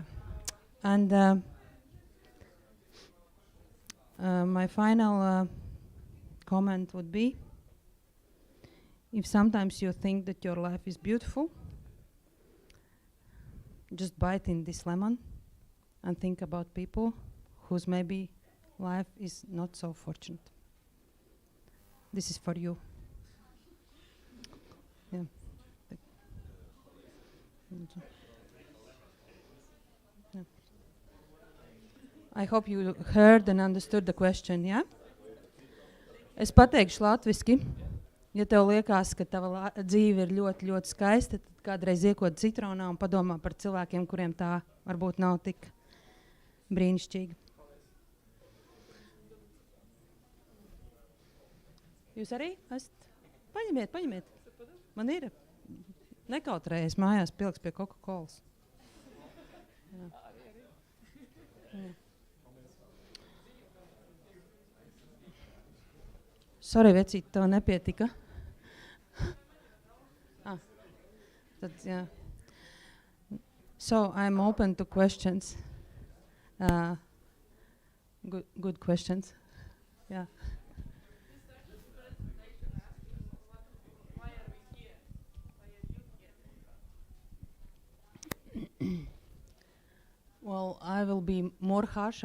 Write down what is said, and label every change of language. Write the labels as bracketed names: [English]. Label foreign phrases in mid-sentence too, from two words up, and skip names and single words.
[English] And my final comment would be, if sometimes you think that your life is beautiful, just bite in this lemon and think about people whose maybe life is not so fortunate. This is for you. Yeah. Yeah. I hope you heard and understood the question, yeah? [Latvian] Es pateikšu latviski. Ja tev liekas, ka tava dzīve ir ļoti, ļoti skaista, tad kādreiz iekod citronā un padomā par cilvēkiem, kuriem tā varbūt nav tik brīnišķīga. Jūs arī esat? Paņemiet. Man ir. Nekautrējies mājās pilks pie Coca-Colas. Jā. Jā. Sorry, vecīt, tev nepietika. Tad, [English] yeah. So I'm open to questions. Good questions. Yeah. Well, I will be more harsh.